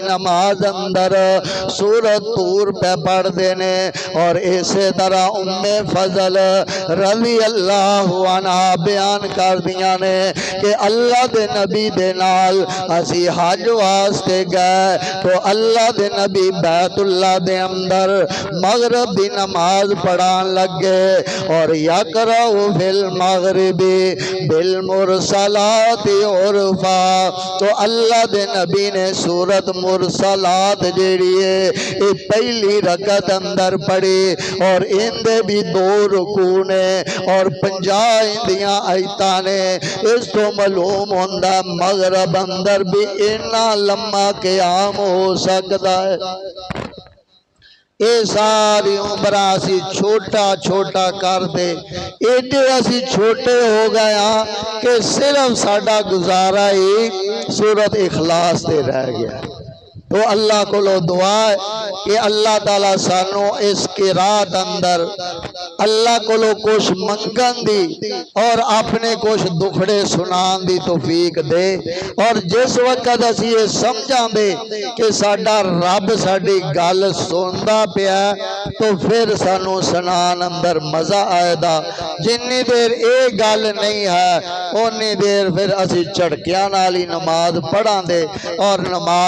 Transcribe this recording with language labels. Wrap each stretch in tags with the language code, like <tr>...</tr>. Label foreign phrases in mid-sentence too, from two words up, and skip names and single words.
<pa>نماز اندر سورت طور پہ پڑھ دینے، اور اسی طرح ام فضل</pa> <ar>رضی اللہ عنہ</ar> <pa>بیان کر دیا نے کہ اللہ دے نبی دے نال اسی حج واسطے گئے تو اللہ دے نبی بیت اللہ دے اندر مغرب دی نماز پڑھان لگے، اور</pa> <ar>یقرأ فی المغرب بالمرسلات عرفا،</ar> <pa>تو اللہ دے نبی نے سورت مرسلات جیڑی ہے یہ پہلی رکعت اندر پڑھی، اور ان دے بھی 2 رکوع نے اور 50 ہندیاں آیتاں نے۔ اس تو معلوم ہوندہ مغرب اندر بھی اتنا لمبا قیام ہو سکتا ہے۔ اے ساری عمرہ اسی چھوٹا چھوٹا کر دے، ایڈے اسی چھوٹے ہو گیا کہ صرف ساڈا گزارا ہی سورت اخلاص تے رہ گیا۔ تو اللہ کو لو دعا ہے کہ اللہ تعالیٰ سانو اس قرات اندر اللہ کو کچھ منگن دی اور اپنے کچھ دکھڑے سنان دی توفیق دے، اور جس وقت اسی یہ سمجھاں دے کہ ساڈا رب ساڈی گل سندا پیا تو پھر سانو سنان اندر مزہ آئے دا۔ جنی دیر اے گل نہیں ہے اونی دیر پھر اسی جھڑکیاں نال ہی نماز پڑھاں دے، اور نماز</pa>